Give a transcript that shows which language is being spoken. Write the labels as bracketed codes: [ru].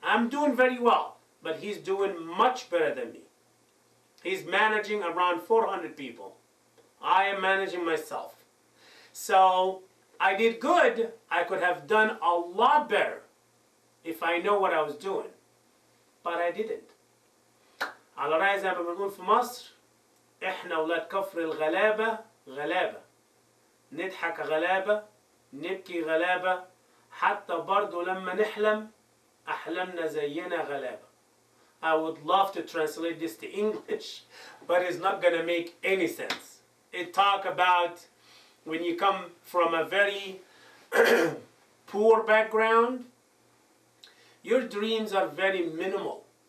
[en] I'm doing very well, but he's doing much better than me. He's managing around 400 people. I am managing myself. So I did good. I could have done a lot better if I know what I was doing. But I didn't. [ar] على رأي زي ما بنقول في مصر احنا ولاد كفر الغلابة غلابة نضحك غلابة نبكي غلابة حتى برضو لما نحلم أحلامنا زينا غلابة. [en] I would love to translate this to English, but it's not going to make any sense. It talk about when you come from a very poor background, your dreams are very minimal.